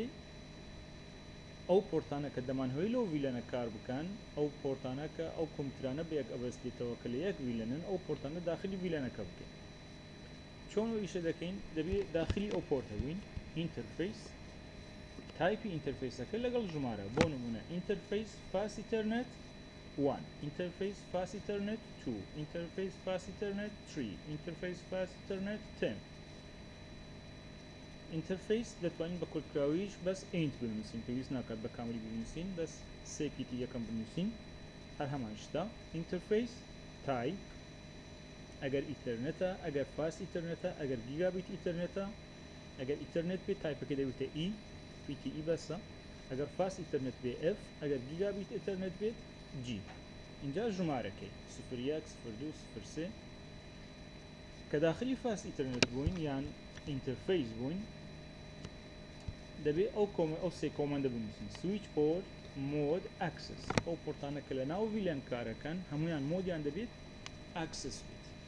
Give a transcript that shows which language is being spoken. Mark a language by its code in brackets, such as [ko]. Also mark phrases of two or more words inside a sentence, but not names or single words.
[ckb] اینجا دەبێت ئەو پۆرتانە کە دەمانهۆی لەو ڤیلەنە کار بکەن ئەو پۆرتانە کە ئەو کۆمپیوترانە بە یەک ئەبەستێتەوە کە لە یەک ڤیلەنن ئەو پۆرتانە داخلی ڤیلەنەکە بکەین چۆن ئیشە دەکەین دەبێت داخلی ئەو پۆرتە بووین ئینتەرفەیس تایپی ئینتەرفەیسەکە لەگەڵ ژمارە بۆ نمونە ئینتەرفەیس فاست ئیتەرنێت 1 [en] interface fast ethernet 2 interface fast ethernet 3 interface fast ethernet 10 [ckb] interface دەتوانین بە کورتکراویش بەس ئینت بنووسین پێویست ناکات بە کاملی بنووسین بەس سێکیتی یەکەم بنووسین هەر هەمان شتە interface type ئەگەر ئیتەرنێتە ئەگەر فاست ئیتەرنێتە ئەگەر گیگابیت ئیتەرنێتە ئەگەر ئیتەرنێت بێت تایپەکە دەوێتە ئی PTE بەسە ئەگەر فاست ئیتەرنێت بێ F ئەگەر گیگابیت ئیتەرنێت بێت G اینجا ژمارەکەی 01 02 03 کە داخلی فاست ئیتەرنێت بووین یان ئینتەرفەیس بووین دەبێت ئەو سێ کۆمەندە بنووسین سویچ پۆرت مۆد ئەکسس ئەو پۆرتانە کە لە ناو ڤیلەن کارەکەن هەمویان مۆدیان دەبێت ئەکسس بێت